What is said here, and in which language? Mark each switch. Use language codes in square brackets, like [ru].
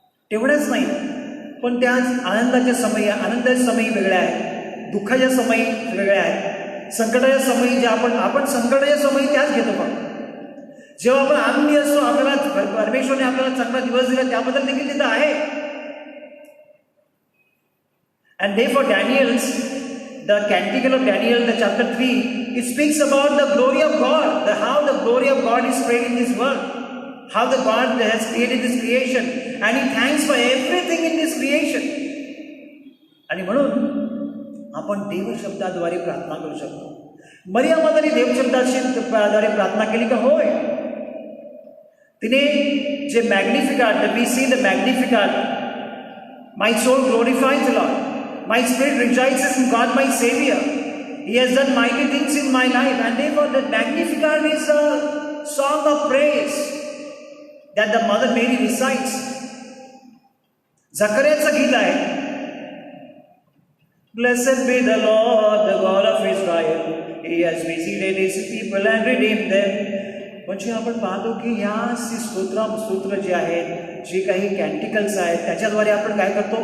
[mr] तेवढंच नाही, पण त्या आनंदाच्या समयी वेगळ्या आहेत, दुःखाच्या समयी वेगळ्या आहेत, संकटाच्या समयी ज्या आपण संकटाच्या समयी त्याच घेतो. पण जेव्हा आपण आनंदी असतो, आपल्याला परमेश्वरने आपल्याला चांगला दिवस दिला, त्याबद्दल देखील तिथं आहे. [en] And therefore the Canticle of Daniel, the chapter 3, it speaks about the glory of God, how the glory of God is spread in this world. how the God has created this creation and he thanks for everything in this creation. [mr] आणि म्हणून आपण देवशब्दाद्वारे प्रार्थना करू शकतो. मरियम माताने देवशब्दाद्वारे प्रार्थना केली का? होय. तिने जे [en] Magnificat, we see the magnificat, my soul glorifies the Lord, my spirit rejoices in God my saviour, he has done mighty things in my life, and therefore the magnificat is a song of praise that the mother Mary recites. [mr] झकर्याचं गीत आहे, [en] Blessed be the Lord, the God of Israel. He has visited his people and redeemed them. [mr] म्हणजे आपण पाहतो की ह्या स्तोत्र जे आहेत, जे काही कॅन्टिकल्स आहेत, त्याच्याद्वारे आपण काय करतो?